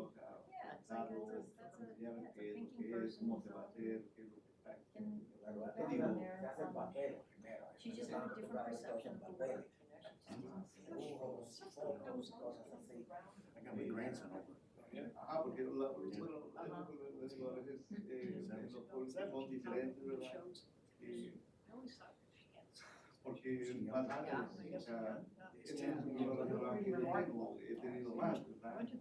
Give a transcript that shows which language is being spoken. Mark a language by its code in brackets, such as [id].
[es] O sea, presentarlo, enseñarles qué es, cómo se va a hacer, qué es lo que está. La verdad te digo, se hace el papel primero. [en] She just had a different perception of the work. [es] Dibujos, fotos, cosas así. [en] I got my grandson over. [es] Ajá, porque bueno, les digo, a veces los pueblos son diferentes, ¿verdad? Porque más antes, o sea, este es un restaurante que yo tengo, he tenido más, ¿verdad?